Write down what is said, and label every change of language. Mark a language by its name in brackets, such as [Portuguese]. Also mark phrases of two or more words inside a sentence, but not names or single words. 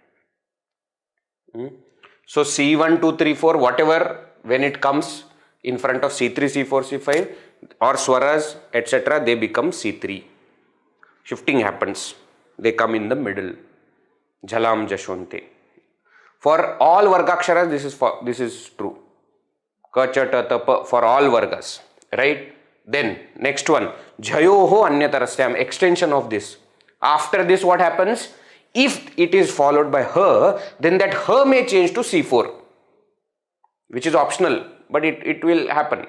[English] So C1, 2, 3, 4, whatever, when it comes in front of C3, C4, C5 or swaras, etc., they become C3. Shifting happens. They come in the middle. [Sanskrit] झलां जशोऽन्ते. [English] For all vargaksharas, this is true. [Sanskrit] क, च, ट, त, प, [English] for all vargas. Right? Then, next one. [Sanskrit] झयो होऽन्यतरस्याम्. [English] Extension of this. After this, what happens? If it is followed by ha, then that ha may change to C4. Which is optional. But it will happen.